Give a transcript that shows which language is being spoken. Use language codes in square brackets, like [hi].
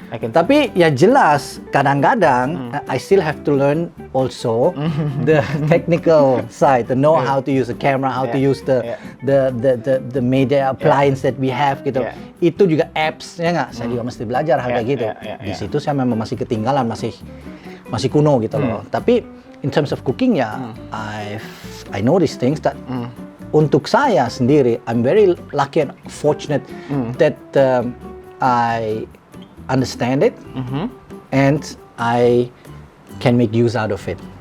[id] Tapi ya jelas kadang-kadang [en] I still have to learn also the technical side, to know how to use the camera, how to use the media appliance that we have gitu. [id] Itu juga apps ya nggak? Saya juga mesti belajar hal kayak gitu. Di situ saya memang masih ketinggalan, masih kuno gitu loh. [en] Tapi in terms of cooking ya, I know these things that [id] untuk saya sendiri, [en] I'm very lucky and fortunate that I understand it and I can make use out of it.